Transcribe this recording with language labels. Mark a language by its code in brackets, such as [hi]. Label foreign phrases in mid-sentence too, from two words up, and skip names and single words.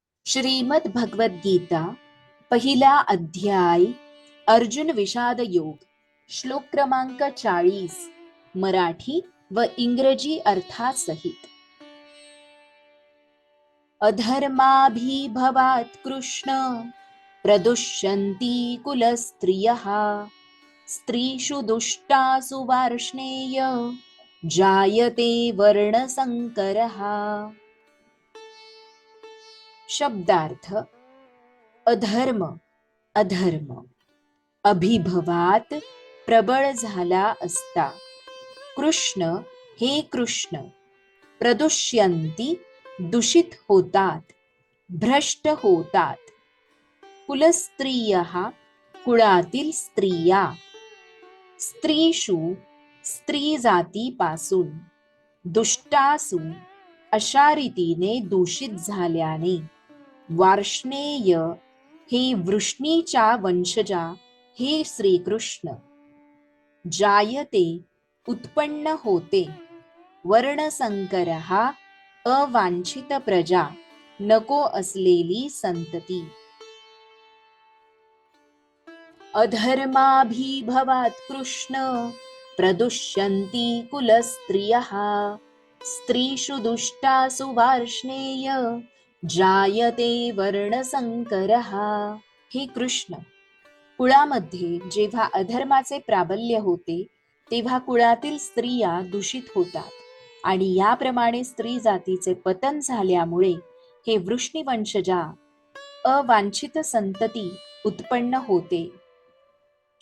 [mr] श्रीमद भगवद गीता पहिला अध्याय अर्जुन विषाद योग श्लोक क्रमांक 40 मराठी व इंग्रजी अर्थासहित. [sa] अधर्माभिभवात् कृष्ण प्रदुष्यन्ति कुलस्त्रियः स्त्रीषु दुष्टासु वार्ष्णेय जायते वर्णसंकरः. [mr] शब्दार्थ. अधर्म अधर्म अभिभवात प्रबळ झाला असता. कृष्ण हे कृष्ण प्रदुष्यंती दूषित होतात, भ्रष्ट होतात. कुलस्त्रियः कुळातील स्त्रिया, स्त्रीषु स्त्री जातीपासून, दुष्टासु अशा रीतीने दूषित झाल्याने, वार्ष्णेय हे वृष्णीच्या वंशजा हे श्रीकृष्ण, जायते उत्पन्न होते, वर्णसंकरः अवांछित प्रजा नको असलेली संतती. [sa] अधर्माभिभवात् कृष्ण प्रदुष्यन्ति कुलस्त्रियः स्त्रीषु दुष्टासु वार्ष्णेय जायते वर्णसंकरः. [mr] हे कृष्ण, कुळामध्ये जेव्हा अधर्माचे प्राबल्य होते तेव्हा कुळातील स्त्रिया दूषित होतात आणि याप्रमाणे स्त्री जातीचे पतन झाल्यामुळे हे वृष्णीवंशजा अवांछित संतती उत्पन्न होते.